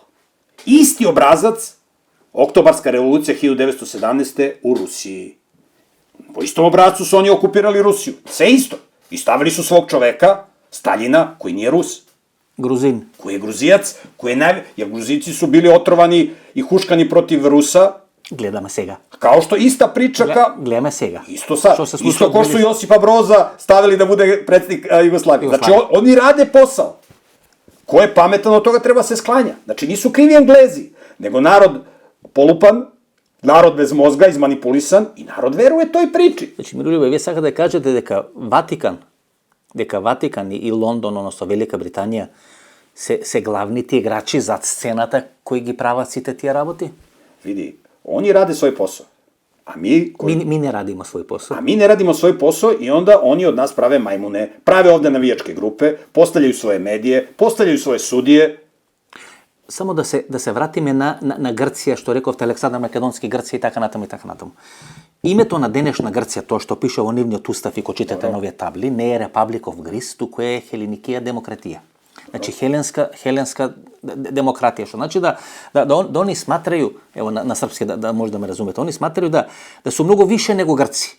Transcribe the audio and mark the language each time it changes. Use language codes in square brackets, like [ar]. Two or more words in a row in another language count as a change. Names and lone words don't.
[sr] Isti obrazac, Oktobarska revolucija 1917. u Rusiji. Po istom obrazcu su oni okupirali Rusiju. Sve isto. I stavili su svog čoveka, Staljina, koji nije Rus. Gruzin. Koji je Gruzijac, jer Gruzijci su bili otrovani i huškani protiv Rusa. [mk] Гледаме сега. [sr] Kao što ista priča [mk] Гледаме сега. [sr] Isto sad. Isto ko su Josipa Broza stavili da bude predsjednik Jugoslavije. Znači, oni rade posao. Ko je pametan, od toga treba se sklanja. Znači, nisu krivi Englezi, nego narod polupan, narod bez mozga, izmanipulisan i narod veruje toj priči. [mk] Значи, Мирољубе, вие сакате да кажете дека Ватикан и Лондон, односно Велика Британија, се главните играчи зад сцената кои ги прават сите тие работи? [sr] Vidi, oni rade svoj posao. A mi не радиме свој посол. A mi ne radimo svoj posao i onda oni od nas prave majmune, prave ovde navijačke grupe, postavljaju svoje medije, postavljaju svoje sudije. [mk] Само да се вратиме на Грција, што рековте Александар Македонски, Грција и така натаму и така натаму. Името на денешна Грција, тоа што пише во нивниот устав и ко читате новите табли, не е Republic of Greece, туку е Хеленикија демократија. Значи хеленска демократија, што значи [sr] да они сматрају, [mk] ево на српски да може да ме разумете, [sr] они сматрају да су многу више него Грци.